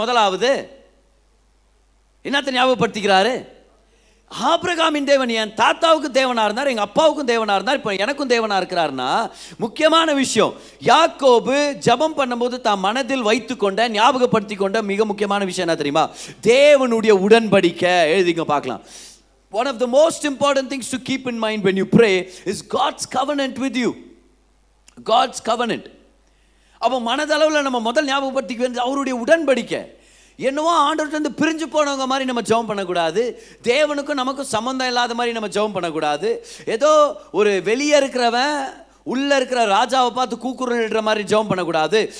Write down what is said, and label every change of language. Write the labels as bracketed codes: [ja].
[ta] முதலாவது என்னத்தை ஞாபகப்படுத்திக்கிறாரு? ஆபிரகாமின் தேவன் என் தாத்தாவுக்கு தேவனா இருந்தார், எங்க அப்பாவுக்கும் தேவனா இருந்தார், இப்போ எனக்கும் தேவனா இருக்கிறார்னா முக்கியமான விஷயம். யாக்கோபு ஜெபம் பண்ணும்போது தான் மனதில் வைத்துக்கொண்ட ஞாபகப்படுத்தி கொண்ட மிக முக்கியமான விஷயம் என்ன தெரியுமா? தேவனுடைய உடன்படிக்கை. எழுதிங்க பார்க்கலாம். [en] One of the most important things to keep in mind when you pray is God's covenant with you. God's covenant. [ta] அப்போ மனதளவில் நம்ம முதல் ஞாபகப்படுத்திக்க வேண்டியது அவருடைய உடன்படிக்கை. என்னவோ ஆண்டவர்கிட்ட பிரிஞ்சு போனவங்க மாதிரி நம்ம ஜெபம் பண்ணக்கூடாது. தேவனுக்கும் நமக்கும் சம்மந்தம் இல்லாத மாதிரி நம்ம ஜெபம் பண்ணக்கூடாது. ஏதோ ஒரு வெளியே இருக்கிறவன் உள்ள இருக்கிற ராஜாவை பார்த்து கூக்குரலிடுற மாதிரி ஜெபம் பண்ணக்கூடாது.